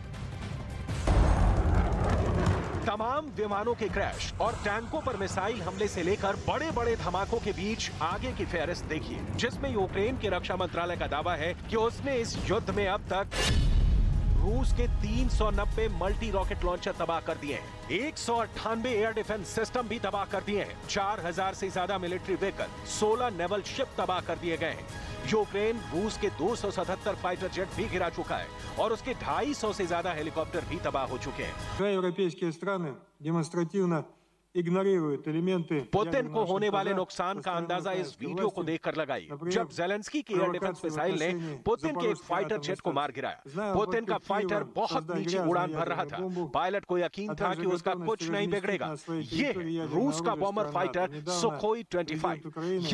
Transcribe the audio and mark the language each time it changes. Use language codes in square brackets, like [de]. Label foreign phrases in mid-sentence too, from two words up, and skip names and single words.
[hi] तमाम विमानों के क्रैश और टैंकों पर मिसाइल हमले से लेकर बड़े बड़े धमाकों के बीच आगे की फेहरिस्त देखिए, जिसमें यूक्रेन के रक्षा मंत्रालय का दावा है कि उसने इस युद्ध में अब तक रूस के 390 [en] multi rocket launcher [hi] तबाह कर दिए हैं, 198 [en] air defense system [hi] भी तबाह कर दिए हैं, 4000 से ज्यादा [en] military vehicle, [hi] 16 [en] naval ship [hi] तबाह कर दिए गए हैं। यूक्रेन रूस के 277 [en] fighter jet [hi] भी गिरा चुका है और उसके 250 से ज्यादा हेलीकॉप्टर भी तबाह हो चुके हैं। [ru] европейские страны демонстративно इग्नोрируют элементы [hi] पुतिन को होने वाले नुकसान का अंदाजा इस वीडियो को देखकर लगाइए, जब जेलेंस्की की [en] air defense missile [hi] ने पुतिन के एक [en] fighter jet [hi] को मार गिराया। पुतिन का फाइटर बहुत नीचे उड़ान भर रहा था, पायलट को यकीन था कि उसका कुछ नहीं बिगड़ेगा। ये रूस का [en] bomber fighter [hi] सुखोई 25।